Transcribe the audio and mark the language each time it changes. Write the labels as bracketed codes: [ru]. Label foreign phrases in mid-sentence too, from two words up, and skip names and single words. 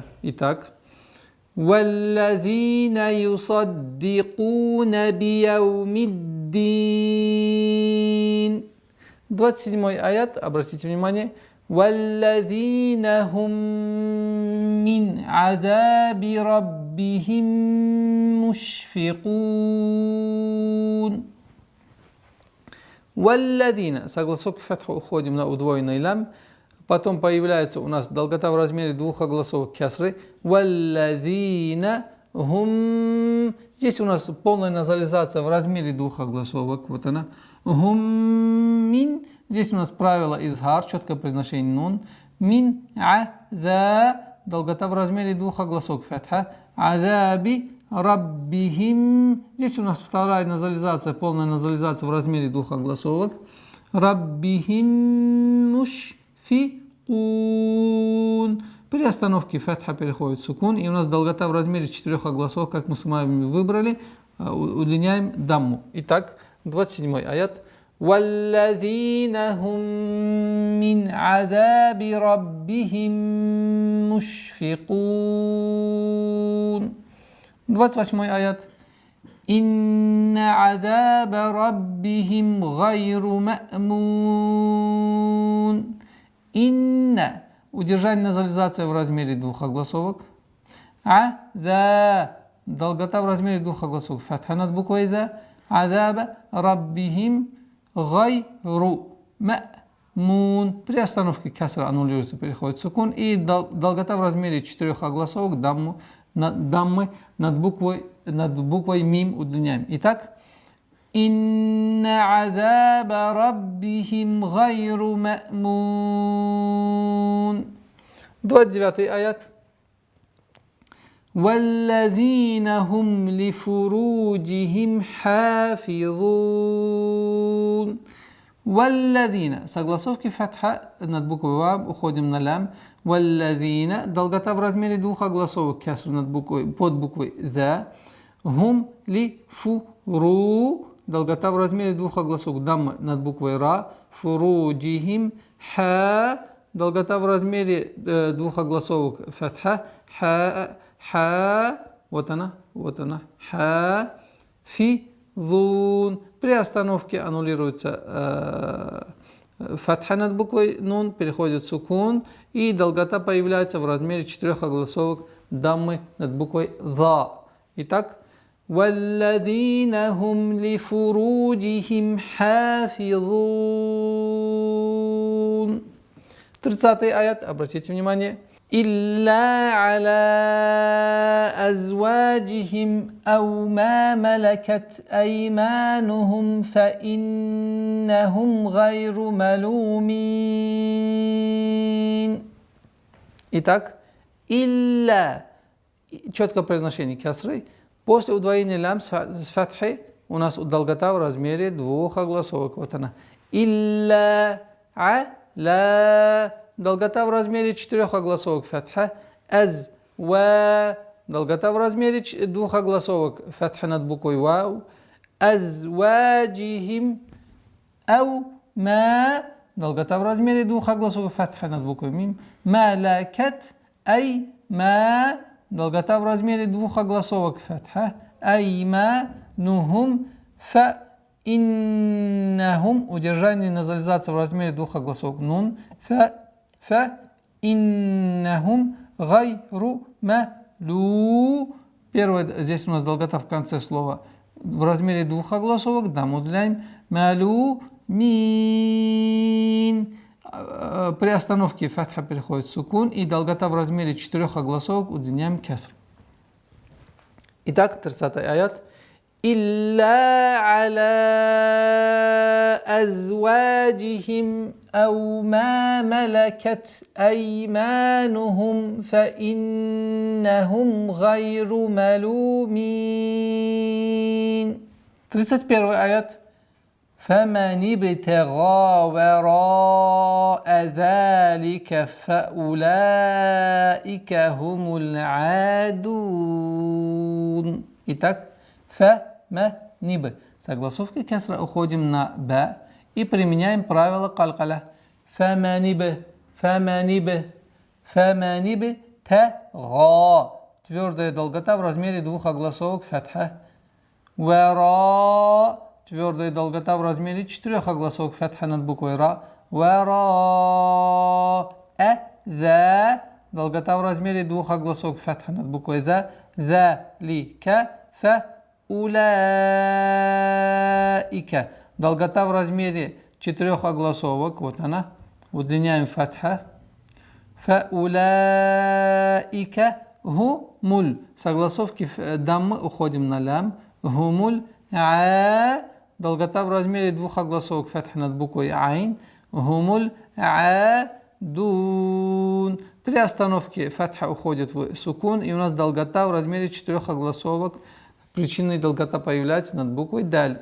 [ru] Итак. [ar] والذين يصدقون بيوم الدين. [ru] 27 аят, обратите внимание. [ar] والذين هم من عذاب ربهم مشفقون. [ru] والذين. Согласовки фатха уходим на удвоенный лям. Потом появляется у нас долгота в размере 2 огласовок касры. [ar] والذين هم. [ru] Здесь у нас полная назализация в размере 2 огласовок. Вот она. [ar] هم من. [ru] Здесь у нас правило изхар, четкое произношение нун. [ar] من عذا. [ru] Долгота в размере 2 огласовок фатха. [ar] عذاب ربهم. [ru] Здесь у нас вторая назализация, полная назализация в размере 2 огласовок. [ar] ربهم مشفقون. [ru] При остановке фатха переходит сукун. И у нас долгота в размере 4 огласовок, как мы с вами выбрали, удлиняем дамму. Итак, 27 аят. [ar] والذين هم من عذاب ربهم مشفقون. [ru] 28 аят. [ar] إن عذاب ربهم غير مأمون. Инна. [ru] Удержание назализация в размере двух огласовок. Да. Долгота в размере двух огласовок. Фатха над буквой да. [ar] عذاب ربهم غير مأمون. [ru] При остановке касра аннулируется, переходит сукун. И долгота в размере четырех огласовок. Даммы над буквой мим удлиняем. Итак, [ar] إن عذاب ربهم غير مأمون. [ru] 29 аят. [ar] والذين هم لفروجهم حافظون. [ru] Валлазина. Согласовки фатха над буквой вам, уходим на лям. [ar] Валлазина. [ru] Долгота в размере двух огласовок, каср над буквой, под буквой за. [ar] هم لفرو. [ru] Долгота в размере двух огласовок, дамма над буквой ра. [ar] فروجهم حا. [ru] Долгота в размере двух огласовок, фатха. Ха. Вот она. Ха. [ar] Физун. [ru] При остановке аннулируется фатха над буквой нун, переходит сукун, и долгота появляется в размере четырех огласовок даммы над буквой за. Итак, [ar] والذين هم لفروجهم حافظون. [ru] 30 аят, обратите внимание. [ar] إلا على أزواجهم أو ما ملكت أيمانهم فإنهم غير ملومين. [ru] Итак, илля, четкое произношение кясры, после удвоения лям с фатхи у нас долгота в размере двух огласовок. Вот она. [ar] إلا، لا. [ru] Долгота в размере четырех огласовок, фатха. [ar] أز، وا. [ru] Долгота в размере двух огласовок, фатха над буквой вау. [ar] أزواجهم، أو، ما. [ru] Долгота в размере двух огласовок, фатха над буквой мим. [ar] ملكت، أي، ما. [ru] Долгота в размере двух огласовок, фатха. [ar] أيما، نهم، ف. إنهم. [ru] Удержание назализация в размере двух огласовок, нун, фа. [ar] إنهم غير ملو. [ru] Первое, здесь у нас долгота в конце слова в размере двух огласовок, дам удаляем. [ar] ملو مين. [ru] При остановке фатха переходит в сукун, и долгота в размере четырех огласовок удлиняем кеср. Итак, 30 аят. [ar] إلا على أزواجهم أو ما ملكت أيمانهم فإنهم غير ملومين. [ru] 31 آيات. [ar] فمن ابتغى وراء ذلك فأولئك هم العادون. [ru] Итак, фа-ма-ниб. Согласовки кесра уходим на ба и применяем правило калкаля. [ar] فمن اب، فمن اب، فمن اب, تغى. [ru] Твердая долгота в размере двух огласовок, фатха. [ar] Вара. [ru] Твердая долгота в размере четырех огласовок, фатха над буквой ра. [ar] وراء. ذا. [ru] Долгота в размере двух огласовок, фатха над буквой за. [ar] ذلك. فأولئك. [ru] Долгота в размере четырех огласовок. Вот она. Удлиняем фатха. [ar] فأولئك هم ال. [ru] Согласовки даммы уходим на лям. Хумуль. [ar] А. [ru] Долгота в размере двух огласовок. Фатха над буквой айн. [ar] هم ال. عادون. [ru] При остановке фатха уходит в сукун, и у нас долгота в размере четырех огласовок. Причинная долгота появляется над буквой даль.